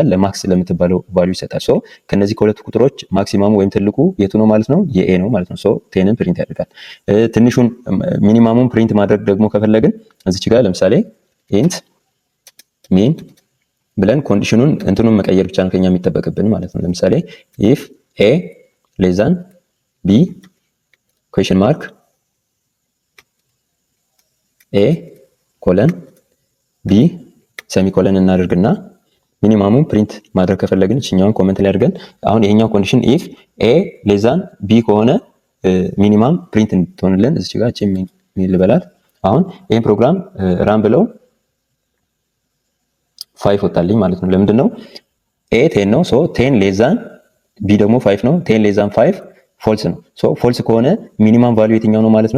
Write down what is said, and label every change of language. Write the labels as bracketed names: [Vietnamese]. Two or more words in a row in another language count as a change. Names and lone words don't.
[Amharic] ለማክስ ለምትባለው ቫልዩ ይሰጣል። ሶ ከነዚህ ከሁለት ቁጥሮች ማክሲማሙ ወይም ትልቁ የቱ ነው ማለት ነው? የኤ ነው ማለት ነው። ሶ 10ን ፕሪንት ያደርጋል። ትንሹን ሚኒማሙን ፕሪንት ማድረግ ደግሞ ከፈለግን እዚች ጋር ለምሳሌ [English] int min [Amharic] ብለን ኮንዲሽኑን እንትኑን መቀየር ብቻ ነው ከኛ የሚጠበቅብን ማለት ነው። ለምሳሌ [English] if a less than b question mark a colon b semicolon [Amharic] እናደርግና ሚኒማሙን ፕሪንት ማድረግ ከፈለግን እቺኛውን ኮሜንት ላይ አድርገን አሁን ይሄኛው ኮንዲሽን [English] if a less than b [Amharic] ከሆነ ሚኒማም ፕሪንት እንድትሆንልን እዚህ ጋር እቺ ሚል ልበላት። አሁን ይሄን ፕሮግራም ራን ብለው 5 ወጣልኝ ማለት ነው። ለምንድን ነው? a 10 ነው። ሶ 10 [English] less than b [Amharic] ደግሞ 5 ነው። 10 [English] less than 5 [Amharic] ፎልስ ነው። ሶ ፎልስ ከሆነ ሚኒማም ቫልዩ የትኛው ነው ማለት ነው?